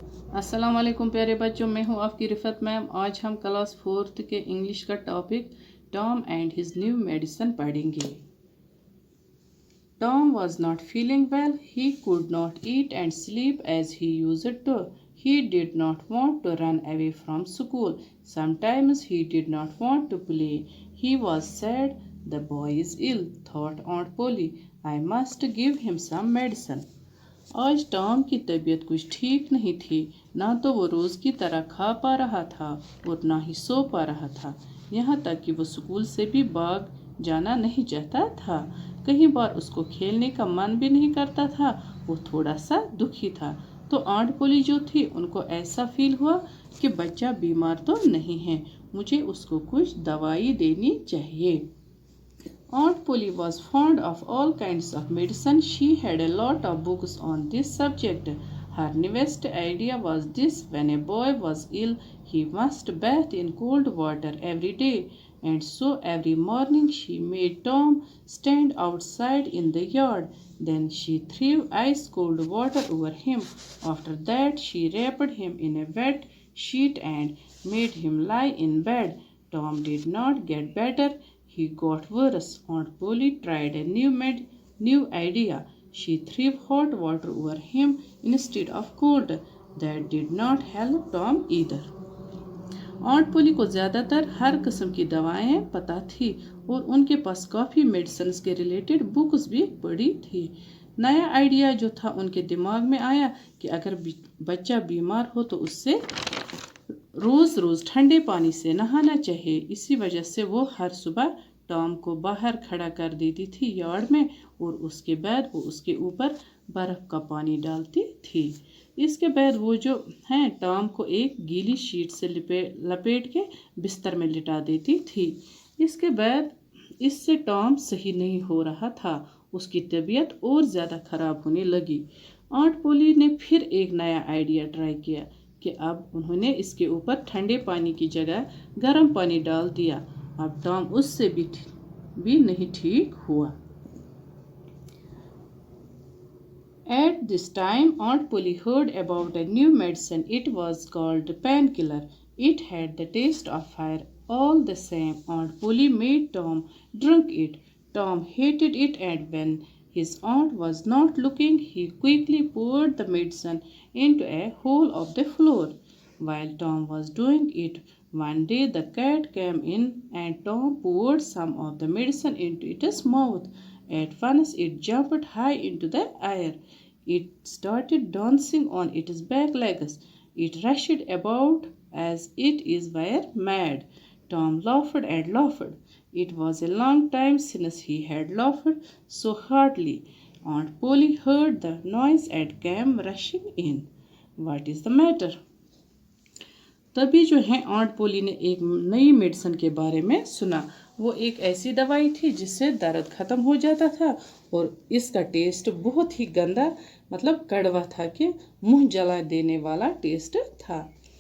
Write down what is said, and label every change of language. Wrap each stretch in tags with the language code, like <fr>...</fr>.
<hi>अस्सलाम वालेकुम प्यारे बच्चों, मैं हूं आपकी रिफत मैम। आज हम क्लास 4th के इंग्लिश का topic Tom and his new medicine पढ़ेंगे।</hi> <en>Tom was not feeling well. He could not eat and sleep as he used to. He did not want to run away from school. Sometimes he did not want to play. He was sad. The boy is ill, thought Aunt Polly. I must give him some medicine.</en> <hi>आज Tom की तबीयत कुछ ठीक नहीं थी। ना तो वो रोज़ की तरह खा पा रहा था और ना ही सो पा रहा था। यहाँ तक कि वो स्कूल से भी भाग जाना नहीं चाहता था। कई बार उसको खेलने का मन भी नहीं करता था। वो थोड़ा सा दुखी था। तो आंट पोली जो थी उनको ऐसा फील हुआ कि बच्चा बीमार तो नहीं है, मुझे उसको कुछ दवाई देनी चाहिए।</hi> <en>Aunt Polly was fond of all kinds of medicine. She had a lot of books on this subject. Her newest idea was this: when a boy was ill, he must bathe in cold water every day. And so every morning she made Tom stand outside in the yard. Then she threw ice cold water over him. After that, she wrapped him in a wet sheet and made him lie in bed. Tom did not get better. He got worse. Aunt Polly tried a new idea. She threw hot water over him instead of cold. That did not help Tom either.</en> <hi>ऑन्ट पोली को ज़्यादातर हर किस्म की दवाएं पता थी और उनके पास काफ़ी मेडिसिन के रिलेटेड बुक्स भी पड़ी थी। नया आइडिया जो था उनके दिमाग में आया कि अगर बच्चा बीमार हो तो उससे रोज़ रोज़ ठंडे पानी से नहाना चाहिए। इसी वजह से वो हर सुबह टॉम को बाहर खड़ा कर देती थी यार्ड में और उसके बाद वो उसके ऊपर बर्फ़ का पानी डालती थी। इसके बाद वो जो है टॉम को एक गीली शीट से लपेट के बिस्तर में लिटा देती थी। इसके बाद इससे टॉम सही नहीं हो रहा था। उसकी तबीयत और ज़्यादा ख़राब होने लगी। आंट पोली ने फिर एक नया आइडिया ट्राई किया कि अब उन्होंने इसके ऊपर ठंडे पानी की जगह गर्म पानी डाल दिया। अब टॉम उससे भी नहीं ठीक हुआ।</hi> <en>At this time, Aunt Polly heard about a new medicine. It was called painkiller. It had the taste of fire. All the same, Aunt Polly made Tom drink it. Tom hated it, and when his aunt was not looking, he quickly poured the medicine into a hole of the floor. While Tom was doing it, one day the cat came in and Tom poured some of the medicine into its mouth. At once it jumped high into the air. It started dancing on its back legs. It rushed about as it is were mad. Tom laughed and laughed. It was a long time since he had laughed so heartily. Aunt Polly heard the noise and came rushing in. What is the matter?</en> <hi>तभी जो है aunt पोली ने एक नई medicine के बारे में सुना। वो एक ऐसी दवाई थी जिससे दर्द ख़त्म हो जाता था और इसका टेस्ट बहुत ही गंदा मतलब कड़वा था कि मुंह जला देने वाला टेस्ट था।</hi>